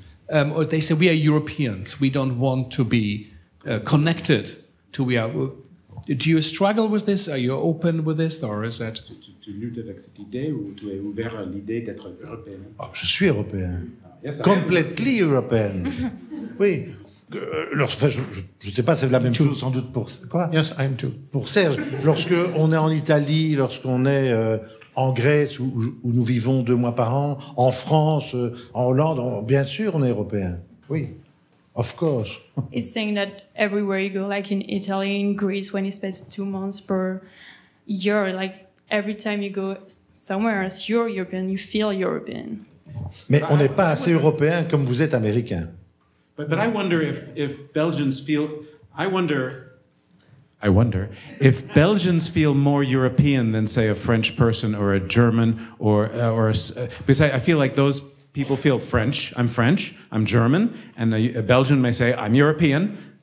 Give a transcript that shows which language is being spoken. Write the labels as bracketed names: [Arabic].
[English] Or they say, we are Europeans. We don't want to be connected to we are. Do you struggle with this? Are you open with this? Or is that... [French] Tu luttes avec cette idée ou tu es ouvert à l'idée d'être européen? Oh, je suis européen. [English] Yes, Completely [French] européen. Oui. Enfin, je ne sais pas, c'est la même chose sans doute pour... Quoi? [English] Yes, I am too. [French] Pour Serge, lorsqu'on est en Italie, lorsqu'on est en Grèce, où nous vivons 2 mois par an, en France, en Hollande, bien sûr, on est européen. Oui. [English] Of course. He's saying that everywhere you go, like in Italy, in Greece, when he spends 2 months per year, like every time you go somewhere else, you're European, you feel European. [French] Mais on n'est pas assez européen comme vous êtes américain. [English] But I wonder if Belgians feel... I wonder if Belgians feel more European than, say, a French person or a German or because I feel like those people feel French. I'm German, and a Belgian may say, I'm European.